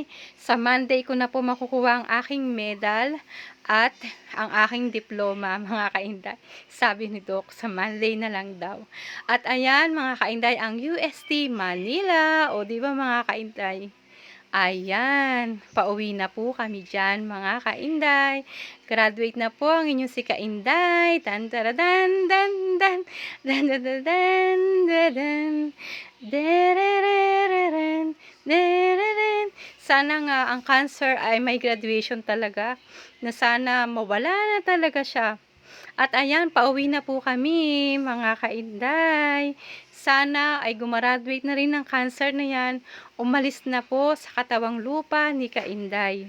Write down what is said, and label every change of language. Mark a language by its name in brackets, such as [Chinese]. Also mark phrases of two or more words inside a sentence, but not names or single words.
[Filipino] Sa Monday ko na po makukuha ang aking medal at ang aking diploma, mga Kainday. Sabi ni Doc, sa Monday na lang daw. At ayan, mga Kainday, ang UST Manila. O, di ba, mga Kainday? Ayan, pauwi na po kami dyan, mga Kainday. Graduate na po ang inyong si Kainday. Dan dan dan dan dan dan dan dan dan dan dan. Sana nga ang cancer ay may graduation talaga, na sana mawala na talaga siya. At ayan, pauwi na po kami, mga kainday. Sana ay gumraduate na rin ng cancer na yan, umalis na po sa katawang lupa ni Kainday.